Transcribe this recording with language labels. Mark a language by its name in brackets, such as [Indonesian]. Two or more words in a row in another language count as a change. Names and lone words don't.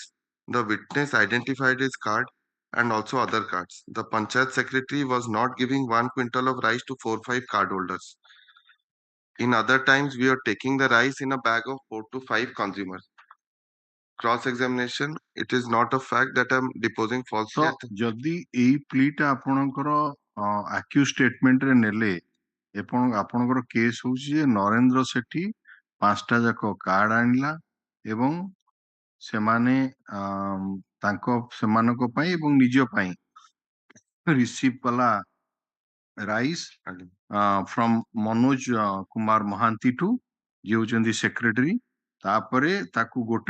[English] The witness identified his card and also other cards. The Panchayat secretary was not giving 1 quintal of rice to 4-5 card holders. In other times, we are taking the rice in a bag of 4 to 5 consumers. Cross-examination, it is not a fact that I am deposing falsely. [Odia] ତ ଯଦି ଏଇ ପ୍ଲିଟା ଆପଣଙ୍କର [English] accused statement [Odia] ରେ ନେଲେ ଆପଣଙ୍କର କେସ୍ ହଉଛି ଯେ ନରେନ୍ଦ୍ର ସେଠୀ 5ଟା ଯାକ କାର୍ଡ ଆଣିଲା ଏବଂ ସେମାନେ ସେମାନଙ୍କ ପାଇଁ ଏବଂ ନିଜ ପାଇଁ ରିସିଭ୍ କଲା [English] rice from [Odia] ମନୋଜ କୁମାର ମହାନ୍ତି ଟୁ ଯିଏ ହଉଛନ୍ତି ସେକ୍ରେଟାରୀ ତାପରେ ତାକୁ ଗୋଟେ